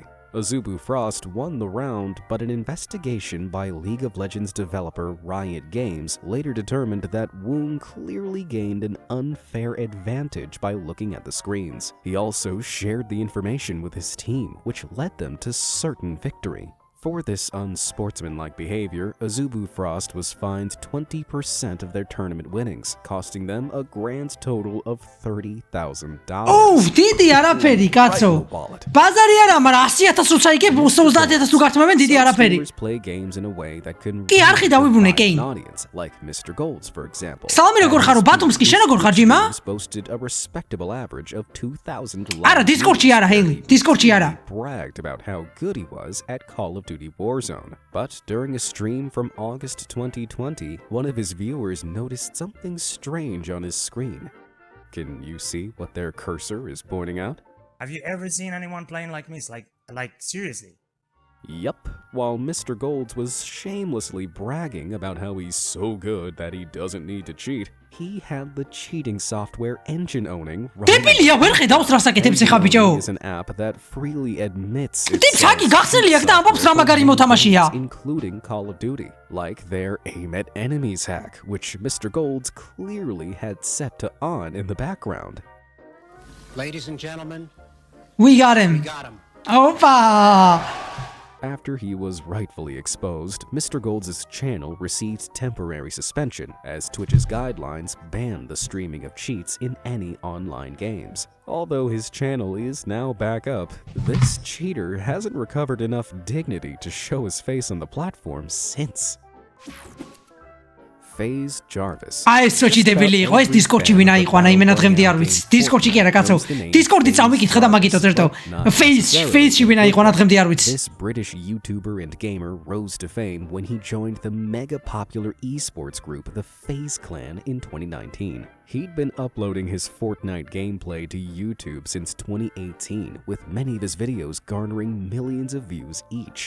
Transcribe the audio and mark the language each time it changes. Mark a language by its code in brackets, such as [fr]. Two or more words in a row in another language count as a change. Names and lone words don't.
[en] Azubu Frost won the round, but an investigation by League of Legends developer Riot Games later determined that Woong clearly gained an unfair advantage by looking at the screens. He also shared the information with his team, which led them to certain victory. For this unsportsmanlike behavior, Azubu Frost was fined 20% of their tournament winnings, costing them a grand total of $30,000. [ka] Oh, დიდი არაფერი, კაცო. ბაზარი არა, მაგრამ 100,000 როცა იგებ 30,000 თუ გართმევენ, დიდი არაფერი. [en] Streamers play games in a way that can [ka] კი, არხი დავიბრუნე, [en] really [ka] კეინ. [en] an audience, like Mr. Golds, for example. [ka] სალამი როგორ ხარო, ბათუმსკი, შენ როგორ ხარ, ჯიმა? [en] Boasted a respectable average of 2,000 [ka] არა, დისკორდში არა, ჰეილი, დისკორდში არა. [en] bragged about how good he was at Call of Duty Warzone. But during a stream from August 2020, one of his viewers noticed something strange on his screen. Can you see what their cursor is pointing out? Have you ever seen anyone playing like me? Like seriously? Yup, while Mr. Golds was shamelessly bragging about how he's so good that he doesn't need to cheat, he had the cheating software engine owning [ka] დებილია, ვერ ხედავს რა საკეთებს ახლა ბიჭო. [en] is an app that freely admits [ka] ტიპსაკი გახსნილია და ამბობს რა მაგარი მოთამაშია. [en] including Call of Duty, like their aim at enemies hack, which Mr. Golds clearly had set to on in the background. Ladies and gentlemen, We got him. got him. Opa. After he was rightfully exposed, Mr. Golds' channel received temporary suspension as Twitch's guidelines banned the streaming of cheats in any online games. Although his channel is now back up, this cheater hasn't recovered enough dignity to show his face on the platform since. FaZe Jarvis. [ka] აი ეს სოჭი დებილი იყო, ეს დისკორდში ვინა იყო, ანა იმენა დღემდე არ ვიცი. დისკორდში კი არა, კაცო. დისკორდი წავიკითხე და მაგითო წერტო. FaZe-ში ვინა იყო, ანა დღემდე არ ვიცი. [en] This British YouTuber and gamer rose to fame when he joined the mega popular esports group, the FaZe Clan, in 2019. He'd been uploading his Fortnite gameplay to YouTube since 2018, with many of his videos garnering millions of views each.